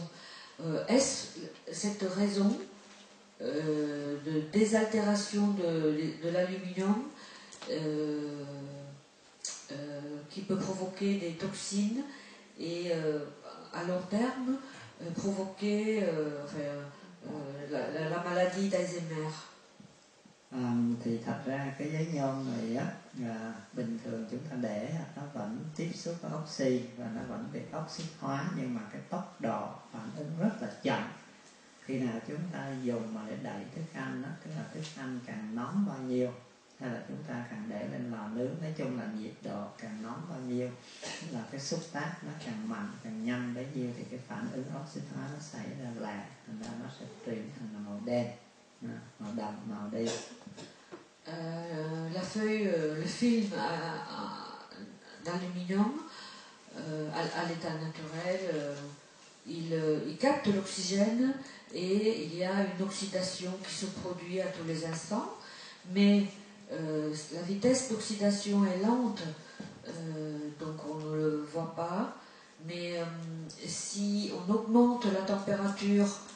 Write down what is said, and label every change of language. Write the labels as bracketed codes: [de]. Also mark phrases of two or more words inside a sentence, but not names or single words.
[fr] Est-ce cette raison de désaltération de l'aluminium qui peut provoquer des toxines et à long terme provoquer la maladie d'Alzheimer? [vi] Thì thật ra cái giấy nhôm này á, bình thường chúng ta để nó vẫn tiếp xúc với oxy và nó vẫn bị oxy hóa, nhưng mà cái tốc độ phản ứng rất là chậm. Khi nào chúng ta dùng mà để đậy thức ăn đó, tức là thức ăn càng nóng bao nhiêu, hay là chúng ta càng để lên lò nướng, nói chung là nhiệt độ càng nóng bao nhiêu, tức là cái xúc tác nó càng mạnh, càng nhanh bấy nhiêu, thì cái phản ứng oxy hóa nó xảy ra là thành ra nó sẽ chuyển thành là màu đen, màu đậm, màu đen. [fr] La feuille, le film d'aluminium à l'état naturel, il capte l'oxygène et il y a une oxydation qui se produit à tous les instants, mais la vitesse d'oxydation est lente, donc on ne le voit pas, mais si on augmente la température